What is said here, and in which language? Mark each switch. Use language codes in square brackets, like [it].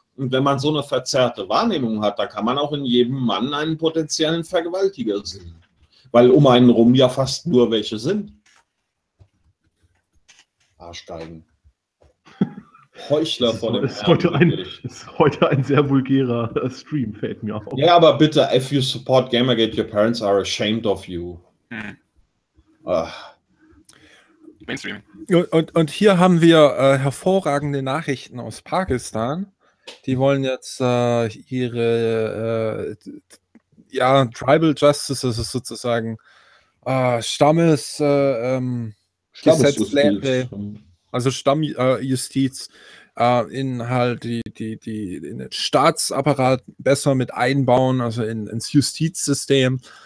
[de] Und wenn man so eine verzerrte Wahrnehmung hat, da kann man auch in jedem Mann einen potenziellen Vergewaltiger sehen. Weil um einen rum ja fast nur welche sind. Arschgeigen. Heuchler von dem Herrn. Ist heute ein sehr vulgärer Stream, fällt mir auf. Ja, aber bitte, [en] if you support Gamergate, your parents are ashamed of you. [de] Mainstream. Und hier haben wir hervorragende Nachrichten aus Pakistan. Die wollen jetzt ihre Tribal Justice, das ist sozusagen Stammesgesetzlehre, also Stammjustiz, in den Staatsapparat besser mit einbauen, also ins Justizsystem.